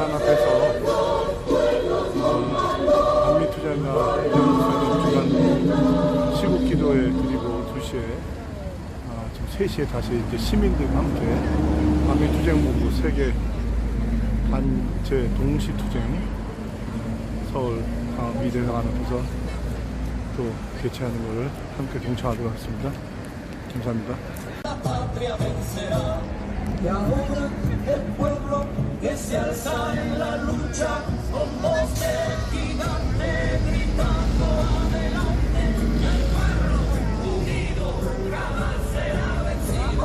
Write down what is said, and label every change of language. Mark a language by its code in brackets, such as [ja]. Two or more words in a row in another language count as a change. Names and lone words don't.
[ko] 앞에서 반미투쟁과 연구소에 주간 시국기도회 드리고 2시에 지금 3시에 다시 이제 시민들과 함께 반미투쟁본부 세계 단체 동시투쟁 서울 미대사관 앞에서 또 개최하는 것을 함께 동참하도록 하겠습니다. 감사합니다. [es] Y ahora el pueblo que se alza en la lucha con voz de gigante gritando adelante. El pueblo unido jamás será vencido.